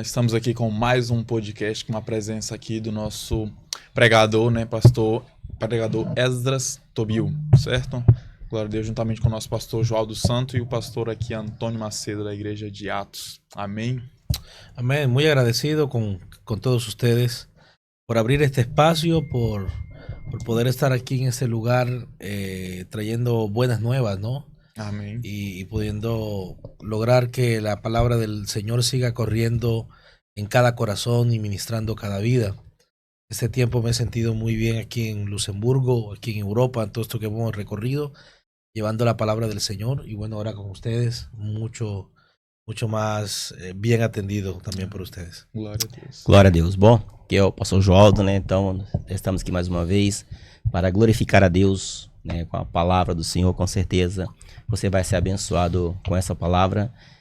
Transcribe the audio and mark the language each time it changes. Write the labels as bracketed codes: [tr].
[pt] Estamos aqui com mais um podcast, com uma presença aqui do nosso pregador, né, pregador Esdras Tobiu, certo? Glória a Deus, juntamente com o nosso pastor João dos Santos e o pastor aqui Antônio Macedo, da Igreja de Atos. Amém. [es] Amén. Muy agradecido con todos ustedes por abrir este espacio, por poder estar aquí en este lugar trayendo buenas nuevas, ¿no? [pt] Amém. [es] Y pudiendo lograr que la palabra del Señor siga corriendo en cada corazón y ministrando cada vida. Este tiempo me he sentido muy bien aquí en Luxemburgo, aquí en Europa, en todo esto que hemos recorrido, llevando la palabra del Señor. Y bueno, ahora con ustedes, mucho [pt] mais bem atendido também por vocês. Glória a Deus. Glória a Deus. Bom, aqui é o pastor Joaldo, né? Então, estamos aqui mais uma vez para glorificar a Deus, né? Com a palavra do Senhor, com certeza. Você vai ser abençoado com essa palavra.